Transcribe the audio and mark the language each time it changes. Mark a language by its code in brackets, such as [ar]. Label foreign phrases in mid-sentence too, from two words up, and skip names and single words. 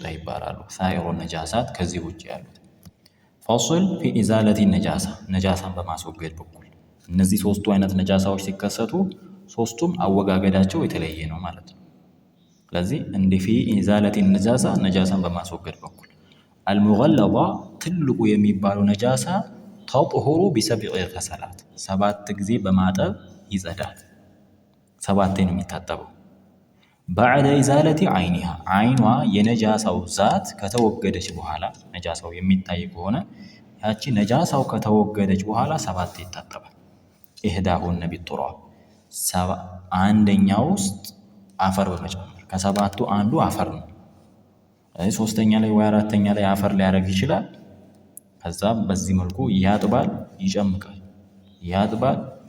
[am] ይባላሉ ሳኢሩ ነጃሳት ከዚህ ውጪ ያሉት [ar] ፈصل في ازاله النجاسه [am] ነጃሳን በማስወገድ በኩል እነዚህ ሶስቱ አይነት ነጃሳዎች ሲከሰቱ ሶስቱም አወጋገዳቸው የተለየ ነው ማለት ነው ስለዚህ እንደ [ar] في ازاله النجاسه [am] ነጃሳን በማስወገድ በኩል المغلظ ትልቁ የሚባለው ነጃሳ ተطهሩ [ar] بسبع غسلات [am] ሰባት ጊዜ በማጠብ ይጸዳል ሰባቴ ነው የሚታጠበው [ar] بعد ازاله عينها [am] አይኗ የነጃሳው ዛት ከተወገደች በኋላ ነጃሳው የሚታይ ከሆነ ያቺ ነጃሳው ከተወገደች በኋላ ሰባት ይታጠባል [ar] إحداهن بالتراب [am] አንደኛው ውስጥ አፈር በመጨመር ከሰባቱ አንዱ አፈር ነው ሶስተኛ ላይ ወይ አራተኛ ላይ አፈር ሊያደርግ ይችላል ከዛ በዚህ መልኩ ያጥባል ይጨምቃል ያጥባል